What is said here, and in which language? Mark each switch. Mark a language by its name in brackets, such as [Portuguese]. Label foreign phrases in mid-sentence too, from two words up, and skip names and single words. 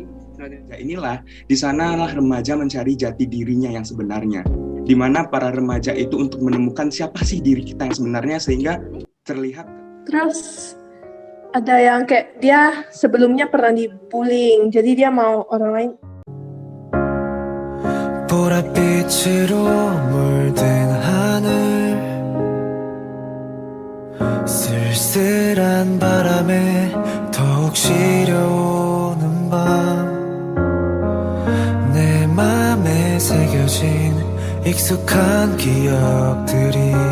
[Indonesian] Ya, inilah di sanalah remaja mencari jati dirinya yang sebenarnya. Di mana para remaja itu untuk menemukan siapa sih diri kita yang sebenarnya sehingga terlihat. Terus ada yang kayak dia sebelumnya pernah dibullying, jadi dia mau orang lain. [Korean] 보랏빛으로 물든 하늘 쓸쓸한 바람에 더욱 시려오는 밤 내 맘에 새겨진 익숙한 기억들이